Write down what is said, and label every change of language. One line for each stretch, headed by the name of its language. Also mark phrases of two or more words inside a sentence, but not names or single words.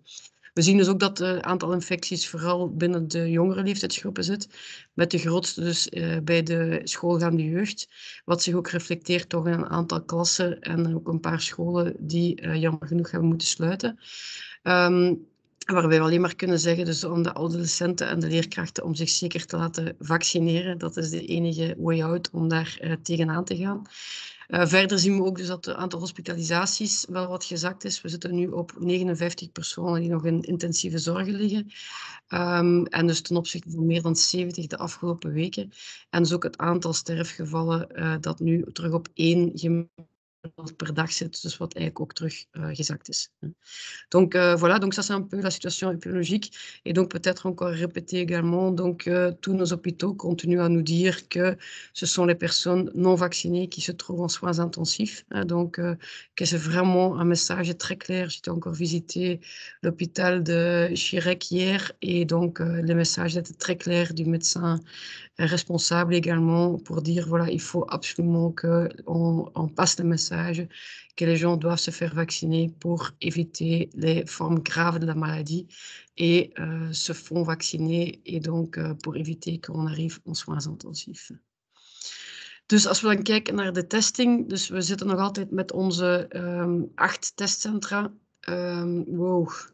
Dutch: We zien dus ook dat het aantal infecties vooral binnen de jongere leeftijdsgroepen zit, met de grootste dus bij de schoolgaande jeugd, wat zich ook reflecteert toch in een aantal klassen en ook een paar scholen die jammer genoeg hebben moeten sluiten. Waarbij we alleen maar kunnen zeggen dus aan de adolescenten en de leerkrachten om zich zeker te laten vaccineren. Dat is de enige
English: way out
Dutch: om daar tegenaan te gaan. Verder zien we ook dus dat het aantal hospitalisaties wel wat gezakt is. We zitten nu op 59 personen die nog in intensieve zorgen liggen. En dus ten opzichte van meer dan 70 de afgelopen weken. En dus ook het aantal sterfgevallen dat nu terug op 1 gemiddeld per dag zit, dus wat eigenlijk ook terug gezakt is.
French: Donc voilà, donc ça c'est un peu la situation épidémiologique. Et donc peut-être encore répéter également, donc tous nos hôpitaux continuent à nous dire que ce sont les personnes non vaccinées qui se trouvent en soins intensifs. Donc que c'est vraiment un message très clair. J'étais encore visiter l'hôpital de Chirec hier et donc le message était très clair du médecin responsable également pour dire voilà, il faut absolument qu'on passe le message que les gens doivent se faire vacciner pour éviter les formes graves de la maladie et se font vacciner et donc pour éviter qu'on arrive en soins intensifs.
Dutch: Dus als we dan kijken naar de testing, dus we zitten nog altijd met onze 8 testcentra. Wow.